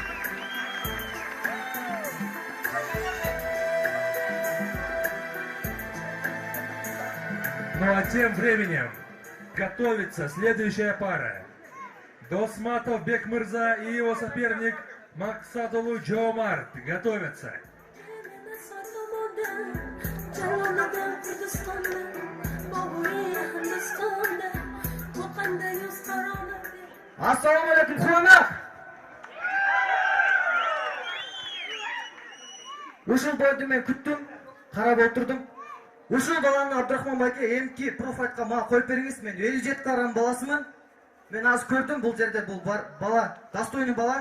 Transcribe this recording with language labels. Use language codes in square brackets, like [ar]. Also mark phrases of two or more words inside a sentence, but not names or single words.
[ru] Ну а тем временем готовится следующая пара. Досматов Бекмырза и его соперник Максатулу Джомарт готовятся. [uz] Assalomu alaykum, hurmat. [ky] Ушул бойду мен күттүм, карап отурдум. Ушул баланы Абдрахман байке эмки профайтка мага коюп бериңиз. Мен 57 карам баласымын. Мен азыр көрдүм бул жерде бул бала, достойный бала.